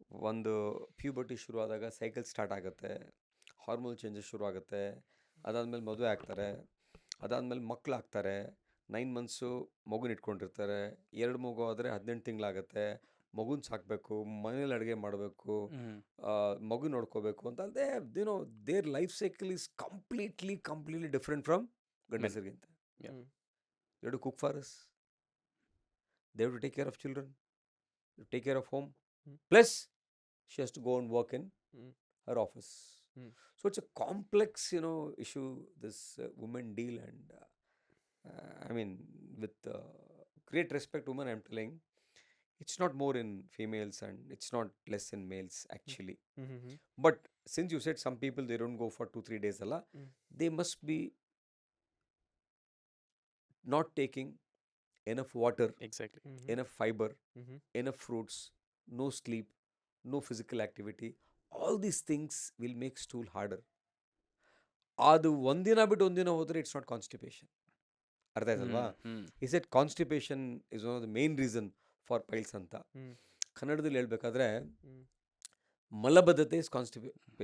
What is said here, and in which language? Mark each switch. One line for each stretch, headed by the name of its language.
Kannada: ಒಂದು ಪ್ಯೂಬರ್ಟಿ ಶುರು ಆದಾಗ ಸೈಕಲ್ ಸ್ಟಾರ್ಟ್ ಆಗುತ್ತೆ, ಹಾರ್ಮೋನ್ ಚೇಂಜಸ್ ಶುರು ಆಗುತ್ತೆ, ಅದಾದಮೇಲೆ ಮದುವೆ ಆಗ್ತಾರೆ, ಅದಾದಮೇಲೆ ಮಕ್ಕಳು ಆಗ್ತಾರೆ, 9 ಮಂತ್ಸು ಮಗುನ ಇಟ್ಕೊಂಡಿರ್ತಾರೆ, 2 ಮಗು ಆದರೆ 18 ತಿಂಗಳಾಗುತ್ತೆ, ಮಗುನ ಸಾಕಬೇಕು, ಮನೇಲಿ ಅಡುಗೆ ಮಾಡಬೇಕು, ಮಗು ನೋಡ್ಕೋಬೇಕು ಅಂತ ಅಲ್ಲದೆ
English: their life cycle is completely different from
Kannada: ಗಂಡಸರಿಗಿಂತ.
English: They to cook for us, they to take care of children, take care of home, plus she has to go and work in her office. So it's a complex issue, this women deal, and I mean, with great respect women, I'm telling, it's not more in females and it's not less in males actually. But since you said some people they don't go for 2-3 days
Kannada: alla,
English: they must be not taking enough water, Exactly. enough fiber, enough fruits, no sleep, no physical activity. All these things will make stool harder.
Kannada: ಅದು ಒಂದಿನ ಬಿಟ್ಟು ಒಂದಿನ ಹೋದರೆ
English: It's not constipation.
Kannada: ಅರ್ಥ ಆಯ್ತಲ್ವಾ?
English: ಈ set constipation is one of the main reason for piles
Kannada: ಅಂತ. ಕನ್ನಡದಲ್ಲಿ ಹೇಳ್ಬೇಕಾದ್ರೆ ಮಲಬದ್ಧತೆ ಇಸ್ ಕಾನ್ಸ್ಟಿಪೇಷನ್.